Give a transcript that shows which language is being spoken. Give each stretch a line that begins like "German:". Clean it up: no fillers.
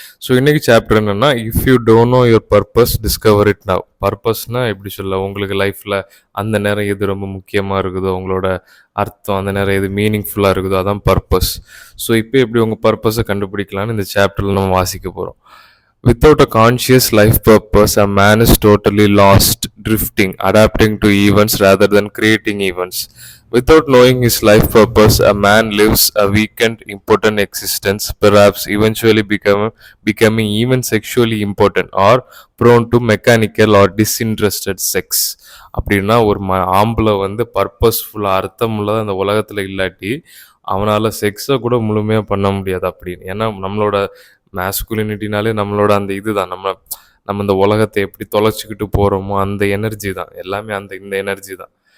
English: so
Tamil: இன்றைக்கி chapter என்னென்னா,
English: If you don't know your purpose discover it now.
Tamil: பர்பஸ்னால் எப்படி சொல்ல, உங்களுக்கு லைஃப்பில் அந்த நேரம் எது ரொம்ப முக்கியமாக இருக்குதோ, உங்களோட அர்த்தம் அந்த நேரம் எது மீனிங்ஃபுல்லாக இருக்குதோ, அதான் பர்பஸ். ஸோ இப்போ எப்படி உங்கள் பர்பஸை கண்டுபிடிக்கலான்னு இந்த சாப்டரில் நம்ம வாசிக்க போகிறோம்.
English: Without a conscious life purpose, a man is totally lost, drifting, adapting to events rather than creating events. Without knowing his life purpose, a man lives a weakened, impotent existence, perhaps eventually becoming even sexually impotent or prone to mechanical or disinterested sex.
Tamil: அப்படின்னா ஒரு ஆம்பளை வந்து பர்பஸ்ஃபுல்லாக அர்த்தமுள்ளதாக அந்த உலகத்தில் இல்லாட்டி அவனால் செக்ஸை கூட முழுமையாக பண்ண முடியாது அப்படின்னு. ஏன்னா நம்மளோட மேஸ்குலினிட்டினாலே நம்மளோட அந்த இதுதான், நம்ம இந்த உலகத்தை எப்படி தொலைச்சிக்கிட்டு போகிறோமோ அந்த எனர்ஜி தான் எல்லாமே, இந்த எனர்ஜி தான்.